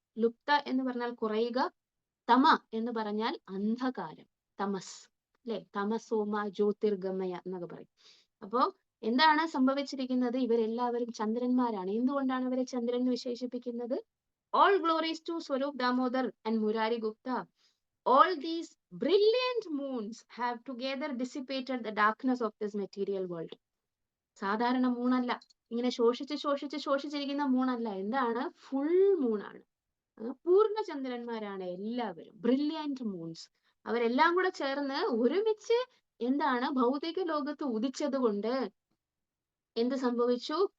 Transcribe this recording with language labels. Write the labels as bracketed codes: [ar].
[ml] ലുപ്ത എന്ന് പറഞ്ഞാൽ കുറയുക, തമ എന്ന് പറഞ്ഞാൽ അന്ധകാരം, തമസ്, അല്ലെ? [sa] തമസോമ ജ്യോതിർഗമയ [ml] എന്നൊക്കെ പറയും. അപ്പോ എന്താണ് സംഭവിച്ചിരിക്കുന്നത്? ഇവരെല്ലാവരും ചന്ദ്രന്മാരാണ്. എന്തുകൊണ്ടാണ് അവരെ ചന്ദ്രൻ എന്ന് വിശേഷിപ്പിക്കുന്നത്? [en] All glories to Swarup Damodar and Murari Gupta. All these brilliant moons have together dissipated the darkness of this material world. [ml] സാധാരണ മൂണല്ല, ഇങ്ങനെ ശോഷിച്ചിരിക്കുന്ന മൂണല്ല. എന്താണ്? ഫുൾ മൂണാണ്, പൂർണ്ണചന്ദ്രന്മാരാണ് എല്ലാവരും, [en] Brilliant moons. [ml] അവരെല്ലാം കൂടെ ചേർന്ന് ഒരുമിച്ച് എന്താണ്? ഭൗതിക ലോകത്ത് ഉദിച്ചത് കൊണ്ട് എന്ത് സംഭവിച്ചു?